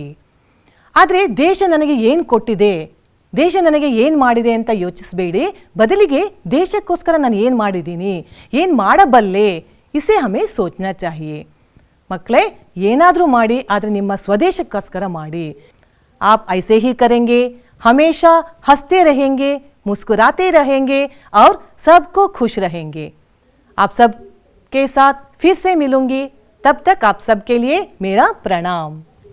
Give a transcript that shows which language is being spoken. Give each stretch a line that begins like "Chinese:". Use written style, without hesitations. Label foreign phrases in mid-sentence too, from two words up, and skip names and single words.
Kannada: ಆದರೆ ದೇಶ ನನಗೆ ಏನು ಕೊಟ್ಟಿದೆ, ದೇಶ ನನಗೆ ಏನು ಮಾಡಿದೆ ಅಂತ ಯೋಚಿಸಬೇಡಿ. ಬದಲಿಗೆ ದೇಶಕ್ಕೋಸ್ಕರ ನಾನು ಏನು ಮಾಡಿದ್ದೀನಿ, ಏನು ಮಾಡಬಲ್ಲೆ,
Hindi: इसे हमें सोचना चाहिए.
Kannada: ಮಕ್ಕಳೇ, ಏನಾದರೂ ಮಾಡಿ ಆದರೆ ನಿಮ್ಮ ಸ್ವದೇಶಕ್ಕೋಸ್ಕರ ಮಾಡಿ.
Hindi: आप ऐसे ही करेंगे, हमेशा हंसते रहेंगे, मुस्कुराते रहेंगे और सबको खुश रहेंगे. आप सब के साथ फिर से मिलूंगी, तब तक आप सबके लिए मेरा प्रणाम.